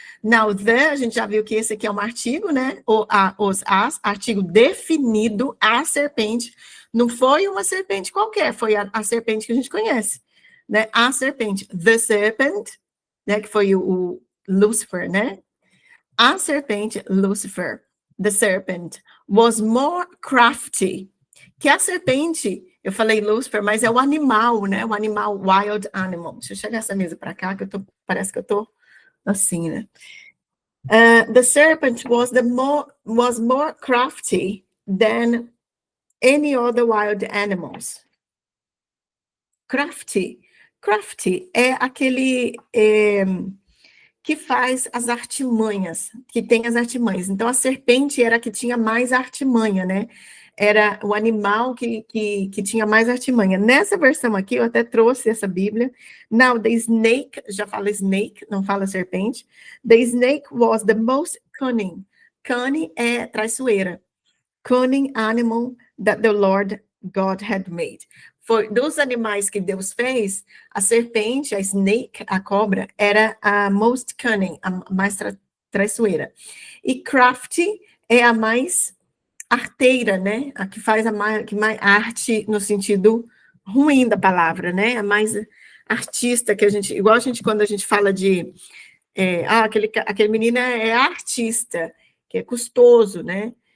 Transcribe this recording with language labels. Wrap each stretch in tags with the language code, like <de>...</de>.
<pt>Now, a gente já viu que esse aqui é um artigo, né? Artigo definido, a serpente. Não foi uma serpente qualquer, foi a serpente que a gente conhece, né? A serpente,</pt> <en>the serpent,</en> <pt>né? Que foi o Lucifer, né? A serpente,</pt> <en>Lucifer, the serpent, was more crafty.</en> <pt>Que a serpente, eu falei Lucifer, mas é o animal, né? O animal, wild animal. Deixa eu chegar essa mesa para cá, que parece que eu tô assim, né?</pt> <en>The serpent was more crafty than any other wild animals.</en> <pt>Crafty é aquele que faz as artimanhas, que tem as artimanhas. Então, a serpente era a que tinha mais artimanha, né? Era o animal que tinha mais artimanha. Nessa versão aqui, eu até trouxe essa Bíblia.</pt> <en>Now, the snake,</en> <pt>já fala snake, não fala serpente.</pt> <en>The snake was the most cunning. Cunning</en> <pt>é traiçoeira.</pt> <en>Cunning animal that the Lord God had made.</en> <pt>Foi dos animais que Deus fez, a serpente, a snake, a cobra, era a</pt> <en>most cunning,</en> <pt>a mais traiçoeira. E crafty é a mais arteira, né? A que faz que mais arte no sentido ruim da palavra, né? A mais artista que a gente, igual quando a gente fala de aquele menino é artista, que é custoso, né?</pt>